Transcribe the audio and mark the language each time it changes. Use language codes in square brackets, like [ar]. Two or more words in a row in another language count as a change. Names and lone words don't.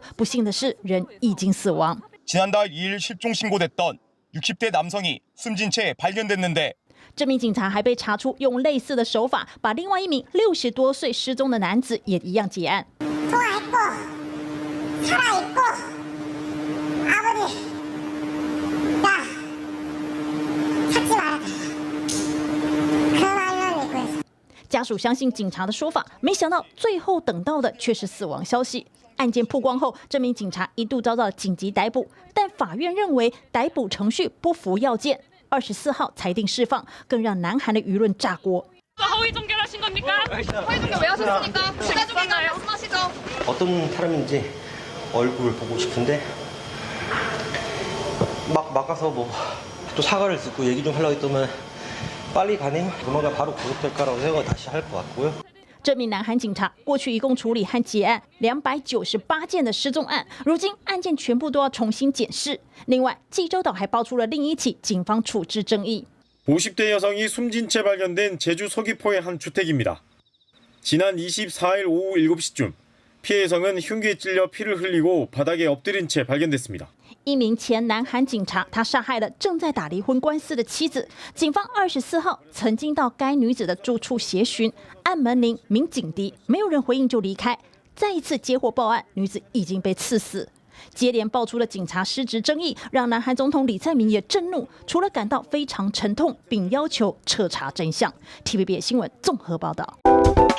[zh] 不幸的是，人已经死亡。 [ko] 지난달 2일 실종 신고됐던 60대 남성이 숨진 채 발견됐는데 [zh] 这名警察还被查出用类似的手法，把另外一名60多岁失踪的男子也一样结案。 [ko] 살아있고 아버지 나 찾지 말아라 그 말만 믿고 있어 [zh] 家属相信警察的说法，没想到最后等到的却是死亡消息。案件曝光后，这名警察一度遭到紧急逮捕，但法院认为逮捕程序不符要件，24号裁定释放，更让南韩的舆论炸锅。 [ko] 허위 종결하신 겁니까? 허위 종결 왜 하셨습니까? 추가 종결 말씀하시죠. 어떤 사람인지 얼굴을 보고 싶은데 막 가서 뭐 또 사과를 듣고 얘기 좀 하려고 했더만 빨리 가네요. 조만간 바로 구속될 거라고 생각 다시 할 것 같고요. [zh] 这名南韩警察过去一共处理和结案298件的失踪案，如今案件全部都要重新检视。另外，济州岛还爆出了另一起警方处置争议。 [ko] 50대 여성이 숨진 채 발견된 제주 서귀포의 한 주택입니다. 지난 24일 오후 7시쯤 피해 여성은 흉기에 찔려 피를 흘리고 바닥에 엎드린 채 발견됐습니다. [zh] 一名前南韩警察，他杀害了正在打离婚官司的妻子。警方24号曾经到该女子的住处协寻，按门铃鸣警笛，没有人回应就离开。再一次接获报案，女子已经被刺死。 接连爆出了警察失职争议，让南韩总统李在明也震怒，除了感到非常沉痛，并要求彻查真相。TVBS 新闻综合报道。